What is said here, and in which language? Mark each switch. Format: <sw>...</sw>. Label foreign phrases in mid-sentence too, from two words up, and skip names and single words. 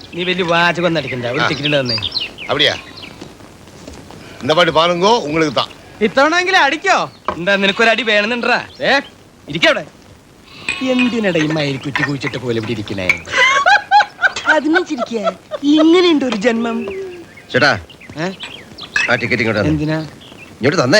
<ml>നീ വലിയ വാചകം അടിക്കണ്ട, ഒരു ടിക്കറ്റ് തന്നെ.</ml> <ta>அப்படியா? இந்த பாட்டு பாருங்கோ, உங்களுக்கு தான்.</ta> <ml>ഇത്തവണെങ്കിലും അടിക്കോ. എന്താ നിനക്കൊരടി വേണമെന്നുണ്ടാ? ഇരിക്കവിടെ. എന്തിനടാ ഈ മയിൽ കുറ്റി കുഴിച്ചിട്ട് പോലെ ഇവിടെ ഇരിക്കണേ? അതിനെ ചിരിക്കുക. ഇങ്ങനെയുണ്ട് ഒരു ജന്മം. ചേട്ടാ ആ ടിക്കറ്റ് ഇങ്ങോട്ട് എന്തിനാ ഇങ്ങോട്ട് തന്നേ.</ml>